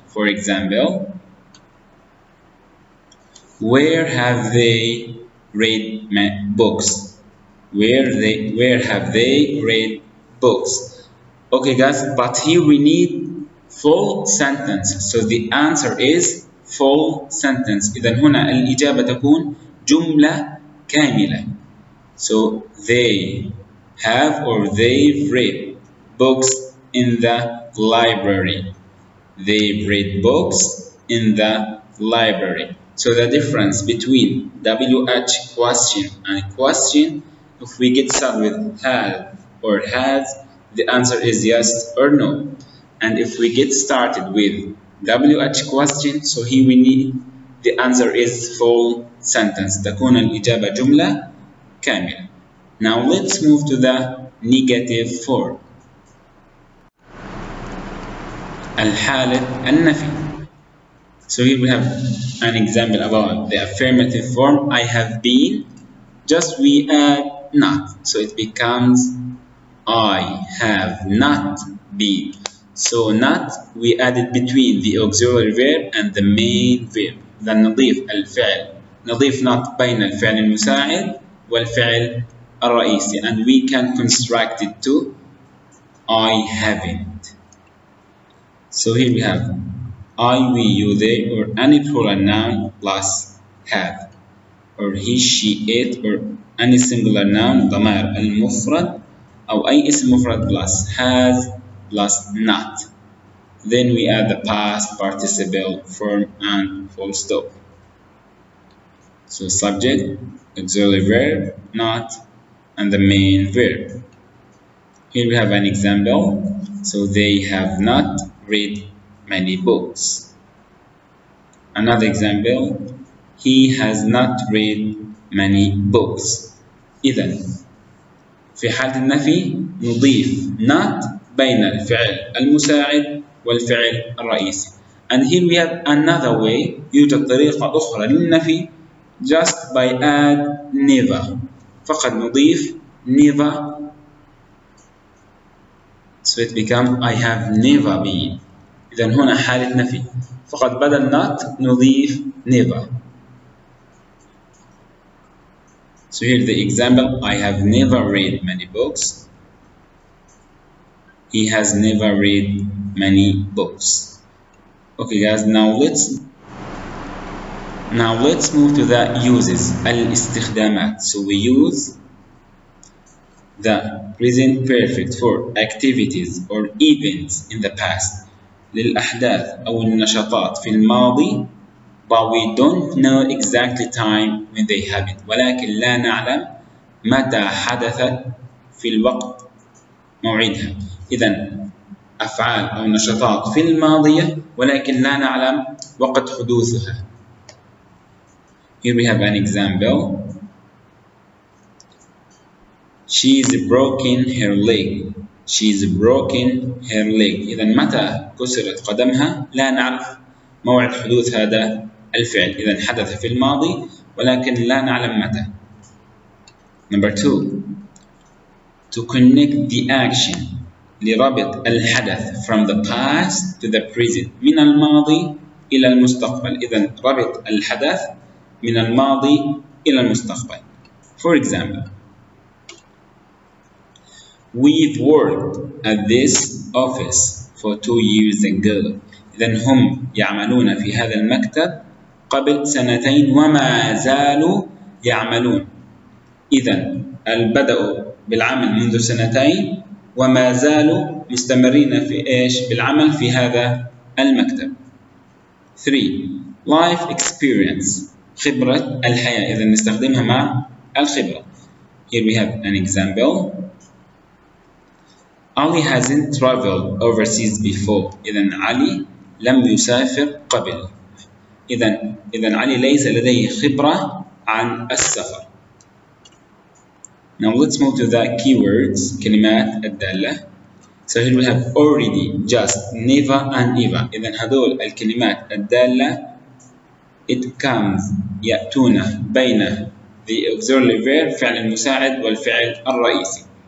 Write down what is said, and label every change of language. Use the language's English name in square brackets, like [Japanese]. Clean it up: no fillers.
[English] For example, where have they read books? Where have they read books? Okay guys, but here we need full sentence. So the answer is full sentence. [Arabic] إذا هنا الإجابة تكون جملة كاملة. [English] So they have or they've read books in the library. They've read books in the library. So the difference between WH question and question, if we get started with have or has, the answer is yes or no. And if we get started with WH question, so here we need the answer is full sentence. [Arabic] تكون الإجابة جملة كاملة. [English] Now let's move to the negative form. [Arabic] الحالة النفي. [English] So here we have an example about the affirmative form. I have been, just we add not. So it becomes I have not been. So not we added between the auxiliary verb and the main verb. Then [Arabic] نضيف الفعل. نضيف not بين الفعل المساعد والفعل الرئيسي. [English] And we can construct it to I haven't. So here we have I, we, you, they, or any plural noun plus have, or he, she, it, or any singular noun [Arabic] ضمائر المفرد أو أي اسم مفرد [English] plus has plus not. Then we add the past participle form and full stop. So subject, auxiliary verb, not, and the main verb. Here we have an example. So they have not read many books. Another example, he has not read many books. [Arabic] إذن في حالة النفي نضيف not بين الفعل المساعد والفعل الرئيسي. [English] And here we have another way. [Arabic] يوجد طريقة أخرى للنفي [English] just by add never. [Arabic] فقط نضيف never. [English] So it becomes I have never been. [Arabic] إذن هنا حالة نفي. فقط بدل not نضيف never. [English] So here's the example. I have never read many books. He has never read many books. Okay guys, now let's move to the uses. [Arabic] الاستخدامات. [English] So we use the present perfect for activities or events in the past. [Arabic] للأحداث أو النشاطات في الماضي, [English] but we don't know exactly time when they happened. [Arabic] ولكن لا نعلم متى حدثت في الوقت موعدها. إذن أفعال أو نشاطات في الماضية ولكن لا نعلم وقت حدوثها. [English] Here we have an example. She's broken her leg. She's broken her leg. [Arabic] إذا متى كسرت قدمها لا نعرف موعد حدوث هذا الفعل. إذا حدث في الماضي ولكن لا نعلم متى. [English] Number 2. To connect the action. [Arabic] لربط الحدث [English] from the past to the present. [Arabic] من الماضي إلى المستقبل. إذا ربط الحدث من الماضي إلى المستقبل. [English] For example, we've worked at this office for 2 years ago. [Arabic] إذن هم يعملون في هذا المكتب قبل 2 وما زالوا يعملون. إذن بدأوا بالعمل منذ 2 وما زالوا مستمرين في إيش؟ بالعمل في هذا المكتب. [English] 3. Life experience. [Arabic] خبرة الحياة. إذن نستخدمها مع الخبرة. [English] Here we have an example. Ali hasn't traveled overseas before. [Arabic] إذن علي لم يسافر قبل. إذن علي ليس لديه خبرة عن السفر. [English] Now let's move to the keywords. [Arabic] كلمات الدالة. [English] So here we have already, just, never and ever. [Arabic] إذن هذول الكلمات الدالة [English] it comes [Arabic] يأتون بين [English] the auxiliary verb [Arabic] فعل المساعد والفعل الرئيسي.